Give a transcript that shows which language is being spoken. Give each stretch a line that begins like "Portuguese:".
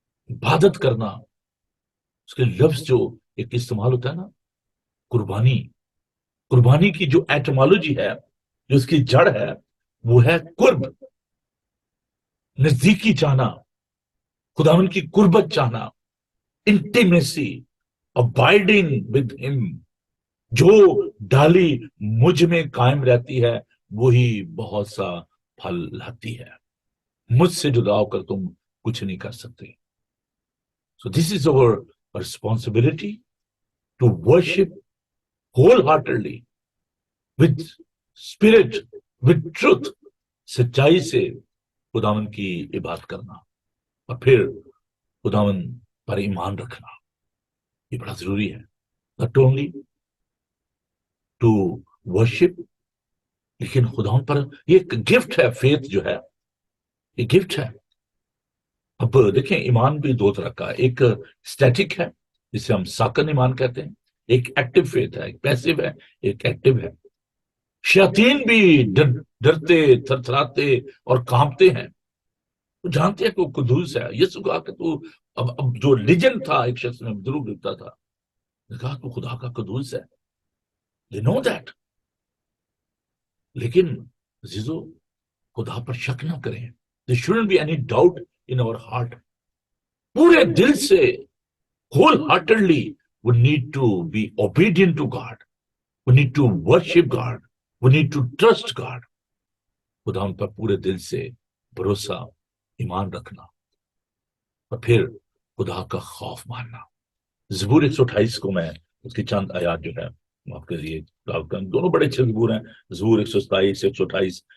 Urdu: عبادت کرنا, اس کے لفظ جو ایک استعمال ہوتا ہے نا, قربانی, قربانی کی جو ایٹمالوجی ہے, جو اس کی جڑ ہے, وہ ہے قرب, نزدیکی چاہنا, خداوند کی قربت چاہنا, انٹیمیسی, ابائڈنگ ود ہم. جو ڈالی مجھ میں قائم رہتی ہے وہی بہت سا پھل لاتی ہے. مجھ سے جدا ہو کر تم کچھ نہیں کر سکتے.
English: So this is our responsibility to worship wholeheartedly with spirit, with truth.
Urdu: سچائی سے خداوند کی عبادت کرنا, اور پھر خداوند پر ایمان رکھنا, یہ بڑا ضروری ہے.
English: Not only to worship,
Urdu: لیکن خداوند پر یہ ایک گفٹ ہے. فیتھ جو ہے یہ گفٹ ہے. اب دیکھیں ایمان بھی دو طرح کا ہے, ایک اسٹیٹک ہے جسے ہم ساکن ایمان کہتے ہیں, ایک ایکٹیو فیتھ ہے, ایک پیسو ہے, ایک ایکٹیو ہے. شیاطین بھی ڈرتے, تھرتھراتے اور کانپتے ہیں. وہ جانتے ہیں کہ وہ قدوس ہے. یسوع کہا کہ تو اب جو لیجنڈ تھا, ایک شخص میں ضرور لکھتا تھا, کہا تو خدا کا قدوس ہے.
English: They know that.
Urdu: لیکن عزیزو, خدا پر شک نہ کریں.
English: There shouldn't be any doubt in our heart.
Urdu: پورے دل سے,
English: wholeheartedly, we need to be obedient to God. We need to worship God. We need to trust God.
Urdu: خدا ہم پر پورے دل سے بھروسہ, ایمان رکھنا, اور پھر خدا کا خوف ماننا. زبور 128 کو میں اس کی چند آیات جو ہے آپ کے لیے دونوں بڑے اچھے زبور ہیں, زبور 127 128.